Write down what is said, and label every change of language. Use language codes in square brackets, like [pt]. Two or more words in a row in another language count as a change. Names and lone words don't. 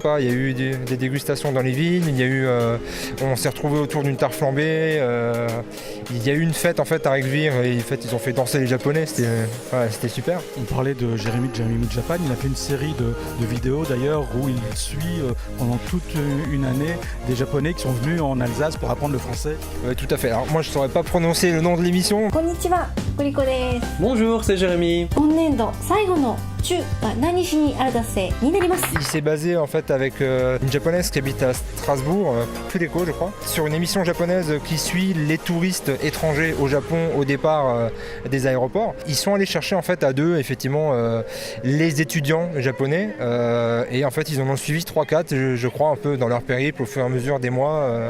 [fr] Il y a eu des dégustations dans les vignes, on s'est retrouvés autour d'une tarte flambée, il y a eu une fête en fait à Rexvir et en fait, ils ont fait danser les Japonais, c'était super. On parlait de Jérémy Meets Japan, il a fait une série de vidéos d'ailleurs où il suit pendant toute une année des Japonais qui sont venus en Alsace pour apprendre le français. Tout à fait. Alors moi je ne saurais pas prononcer le nom de l'émission. [ja] こんにちは、クリコです. [fr] Bonjour, c'est Jérémy. [ja] 今年度最後の中は何しにアルザスへになります。 [fr] Il s'est basé en fait avec une japonaise qui habite à Strasbourg, Fudeko je crois, sur une émission japonaise qui suit les touristes étrangers au Japon au départ des aéroports. Ils sont allés chercher en fait à deux effectivement les étudiants japonais et en fait ils en ont suivi 3-4 je crois un peu dans leur périple au fur et à mesure des mois.